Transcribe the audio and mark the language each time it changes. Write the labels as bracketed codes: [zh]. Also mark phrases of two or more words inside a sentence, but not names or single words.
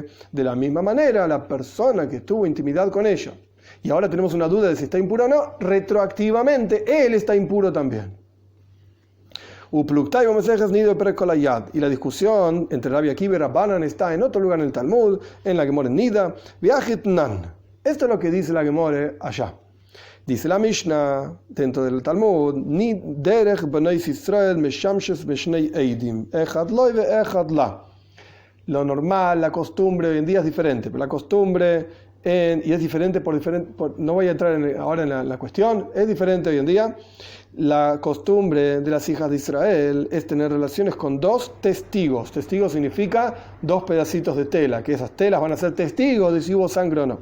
[es] De la misma manera, la persona que tuvo intimidad con ella y ahora tenemos una duda de si está impuro o no, retroactivamente él está impuro también. Y la discusión entre Rabbi Akiva y Rabbanan está en otro lugar en el Talmud, en la Gemara Nida. Esto es lo que dice la Gemara allá. Dice la Mishnah dentro del Talmud: [he] ני דרך בני ישראל משמשות בשני עדים אחד לו ואחד לה. [es] Lo normal, la costumbre hoy en día es diferente, pero la costumbre y es diferente no voy a entrar ahora en la cuestión, es diferente hoy en día. La costumbre de las hijas de Israel es tener relaciones con dos testigos. Testigo significa dos pedacitos de tela, que esas telas van a ser testigos de si hubo sangre o no.